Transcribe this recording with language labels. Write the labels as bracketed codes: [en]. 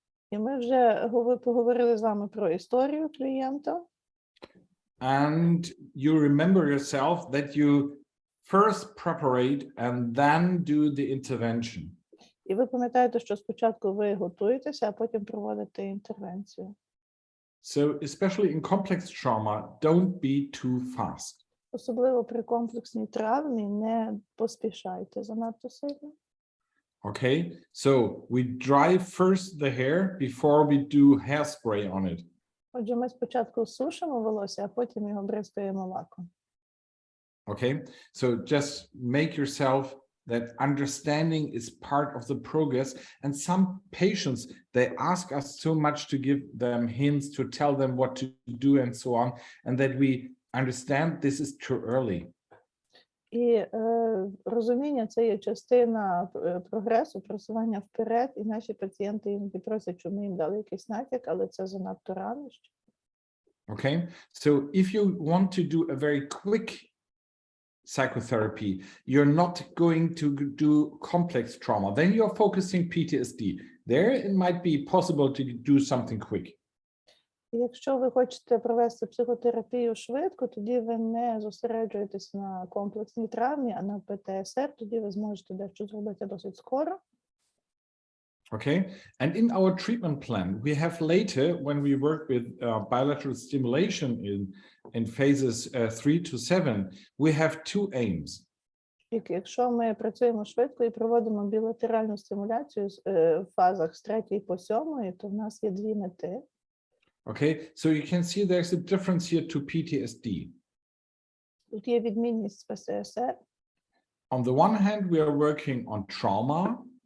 [uk] І ми вже поговорили з вами про історію клієнта. [en] And you remember yourself that you first preparate and then do the intervention. [uk] І ви пам'ятаєте, що спочатку ви готуєтеся, а потім проводите інтервенцію. [en] So especially in complex trauma, don't be too fast. [uk] Особливо при комплексній травмі не поспішайте занадто сильно. [en] Okay, so we dry first the hair before we do hairspray on it. [uk] Отже, ми спочатку сушимо волосся, а потім його бризкаємо лаком. [en] Okay, so just make yourself that understanding is part of the progress. And some patients, they ask us so much to give them hints, to tell them what to do and so on, and that we understand this is too early. [uk] І розуміння – це є частина прогресу, просування вперед, і наші пацієнти іноді просять, щоб ми їм дали якийсь натяк, але це занадто рано ще. [en] Okay, so if you want to do a very quick psychotherapy, you're not going to do complex trauma, then you're focusing PTSD. There it might be possible to do something quick. [uk] І якщо ви хочете провести психотерапію швидко, тоді ви не зосереджуєтесь на комплексній травмі, а на ПТСР, тоді ви зможете дещо зробити досить скоро. [en] Okay, and in our treatment plan, we have later, when we work with bilateral stimulation in phases 3 to 7, we have two aims. [uk] Якщо ми працюємо швидко і проводимо білатеральну стимуляцію в фазах з 3 по 7, то в нас є дві мети. [en] Okay, so you can see there's a difference here to PTSD. [uk] Тут є відмінність з ПТСР. [en] On the one hand, we are working on trauma.